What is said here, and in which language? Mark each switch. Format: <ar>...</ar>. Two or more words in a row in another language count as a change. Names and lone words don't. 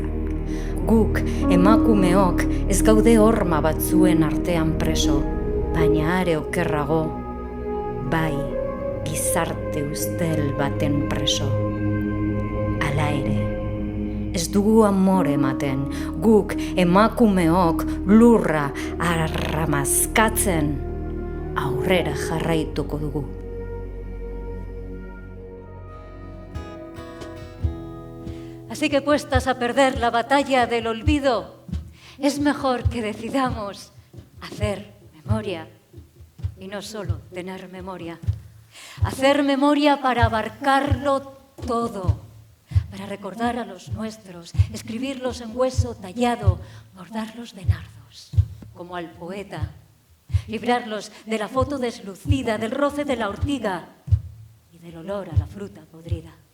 <eu>Guk, emakumeok, ez gaude horma batzuen artean preso, baina are okerrago, bai, gizarte ustel baten preso. Hala ere, ez dugu amore ematen, guk emakumeok lurra arramazkatzen aurrera jarraituko dugu.</eu> <es>Así que puestas a perder la batalla del olvido, es mejor que decidamos hacer memoria y no solo tener memoria. Hacer memoria para abarcarlo todo, para recordar a los nuestros, escribirlos en hueso tallado, bordarlos de nardos, como al poeta, librarlos de la foto deslucida, del roce de la ortiga y del olor a la fruta podrida.</es>